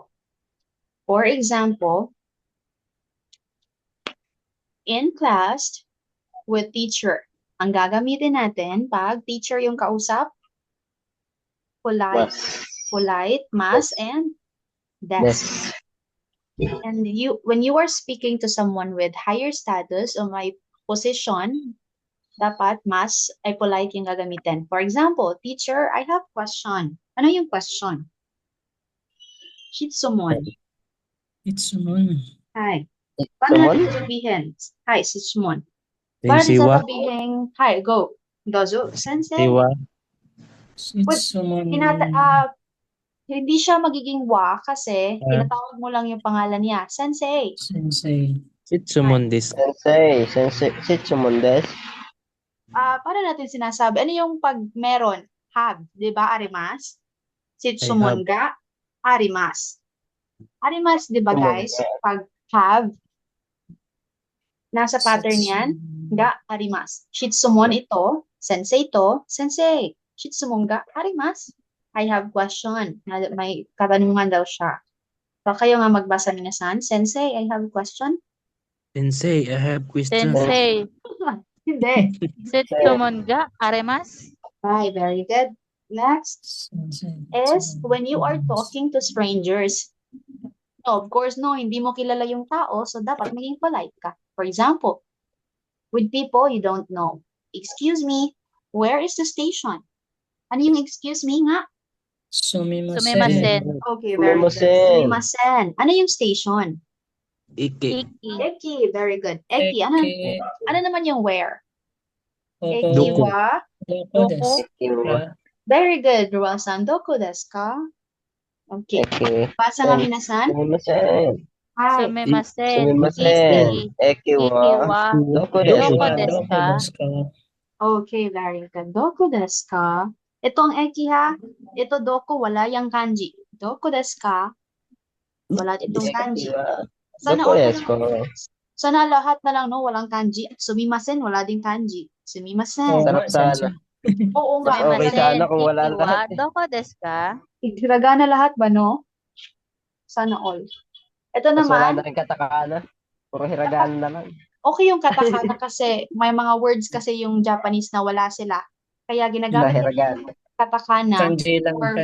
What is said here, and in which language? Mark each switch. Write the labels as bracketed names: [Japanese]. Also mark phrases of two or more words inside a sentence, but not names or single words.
[English] For example, in class, with teacher. [Filipino] Ang gagamitin natin pag teacher yung kausap, polite, mas, and Des. [English] des. And when you are speaking to someone with higher status [Filipino] o may position, dapat mas ay polite yung gagamitin. [English] For example, teacher, I have question. [Filipino] Ano yung question? Shitsumon. [English] It's someone. Hi. [Filipino] Paano Sumon? natin sasabihin? Hi, Shitsumon. Paano natin Siwa. sasabihin? Hi, go. [Japanese] どうぞ、先生. [Filipino] Siwa. [English] Wait, It's someone. [Filipino] Hindi siya magiging wa kasi tinatawag mo lang yung pangalan niya. Sensei. Sensei. [Japanese] 質問です. 先生。質問です. [Filipino] Paano natin sinasabi? Ano yung pag meron? Have, di ba? Arimas? [Japanese] 質問が? あります。あります, [Filipino] di ba guys? Pag have, nasa pattern yan. [Japanese] が、あります. [Filipino] Shitsumon ito. Sensei ito. Sensei. [Japanese] 質問が、あります. [English] I have question. [Filipino] May katanungan daw siya. So, kayo nga magbasa minasan. Sensei, [English] I have a question. Sensei, I have question. [Filipino] Sensei. Hindi. [Japanese] 質問が？あります? [English] Hi, very good. Next Sensei. is when you are talking to strangers. No, of course, no, [Filipino] hindi mo kilala yung tao, so dapat maging polite ka. [English] For example, with people you don't know. Excuse me, where is the station? [Filipino] Ano yung [English] excuse me [Filipino] nga? Sumimasen. Sumimasen. [English] Okay, very good. [Filipino] Sumimasen. Sumimasen. Ano yung station? Iki. Iki. [English] Eki, very good. [Filipino] Eki, ano naman yung where? Eki Doku. wa? Doko Doku. desu. Ikiwa. [English] Very good, [Japanese] Ruel-san. どこですか? Okay. [Filipino] Eki. Basa nga minasan. Sumimasen. Hi. Sumimasen. Sumimasen. Iki. Ekiwa. Ikiwa. Doko Doko desu. [Japanese] ですか? [English] Okay, very good. [Japanese] どこですか? [Filipino] Itong eki ha, ito doku, wala yung kanji. [Japanese] どこですか? [Filipino] Wala itong kanji. Ekiwa. Sana Doko okay desu lang. ka? Sana lahat na lang, no? Walang kanji. Sumimasen, wala ding kanji. Sumimasen. Sarap sana. Oo nga. Mas okay sana kung wala Ikiwa. lahat. [Japanese] どこですか? [Filipino] Hiragana lahat ba, no? Sana all. Ito Mas wala naman, na rin katakana. Puro hiragana na lang. okay yung katakana kasi may mga words kasi yung Japanese na wala sila. Kaya ginagamit nila Hiragana. yung katakana. Kanji lang Or-